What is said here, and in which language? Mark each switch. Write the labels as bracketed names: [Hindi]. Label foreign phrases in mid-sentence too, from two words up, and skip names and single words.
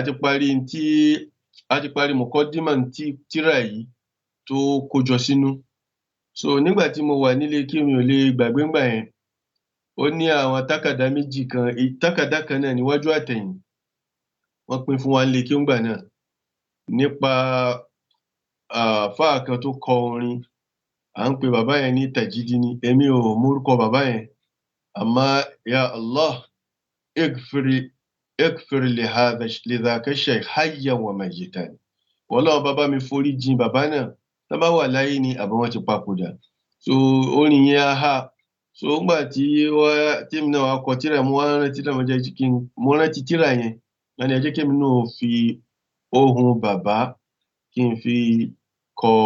[Yoruba] a ti parí mùkọ́dímà tírà yìí tó kójọ sínú so nígbà tí mo wà nílé kí mi ò lè gbàgbé ńgbà yẹn ó ní àwọn tákàdá méjì kan tákàdá kan náà níwájú àtẹ̀yìn wọ́n pín fún wa nílé kí ńgbà náà nípa àfáà kan tó kọ orin à ń pe bàbá yẹn ní Tajidini èmi ò mórúkọ bàbá yẹn àmọ́ [Arabic] يا الله اغفر لذلك الشيخ حيا وميتا [Yoruba] Ọlọ́run bàbá mi forí jìn bàbá náà tá bá wà láyé ni àbí wọ́n ti papòdà so orin yẹn aha so ńgbà tí mi náà wá kọ tírà mo wá rántí náà mo rántí tírà yẹn wọ́n ní ẹ jẹ́ kí mi náà fi ohùn bàbá kí n fi kọ